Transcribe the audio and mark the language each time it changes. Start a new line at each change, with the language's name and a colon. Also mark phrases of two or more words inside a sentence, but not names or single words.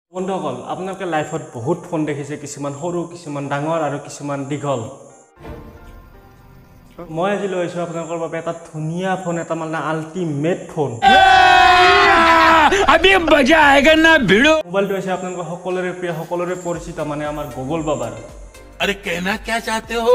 Assamese: বন্ধুসকল আপোনালোকে লাইফত বহুত ফোন দেখিছে কিছুমান সৰু কিছুমান ডাঙৰ আৰু কিছুমান দীঘল মই আজি লৈ আহিছো আপোনালোকৰ বাবে এটা ধুনিয়া ফোন এটা মানে আল্টিমেট ফোন
Hindi: अभी मजा आएगा ना भिड़ो
Assamese: মোবাইলটো আছে আপোনালোকৰ সকলোৰে প্ৰিয় সকলোৰে পৰিচিত মানে আমাৰ গুগল বাবাৰ
Hindi: अरे कहना क्या चाहते हो